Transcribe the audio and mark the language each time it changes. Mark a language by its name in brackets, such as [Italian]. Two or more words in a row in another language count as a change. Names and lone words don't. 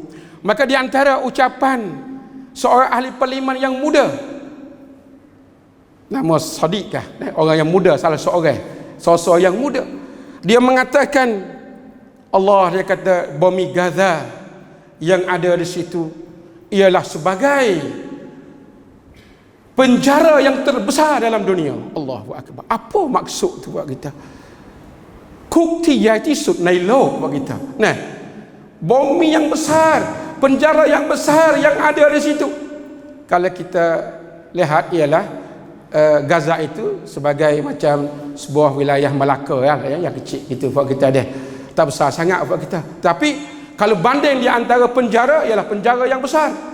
[Malay] Maka di antara ucapan seorang ahli parlimen yang muda, nama Sadiq orang yang muda, salah seorang sosok yang muda, dia mengatakan, Allah, dia kata bumi Gaza yang ada di situ ialah sebagai penjara yang terbesar dalam dunia. Allahu akbar. Apa maksud tu buat kita? [Thai] คุกที่ใหญ่ที่สุดในโลก [Malay] buat kita. Nah, bumi yang besar, penjara yang besar yang ada di situ. Kalau kita lihat ialah Gaza itu sebagai macam sebuah wilayah Melaka yang kecil gitu buat kita dia. Tak besar sangat buat kita. Tapi kalau banding di antara penjara ialah penjara yang besar.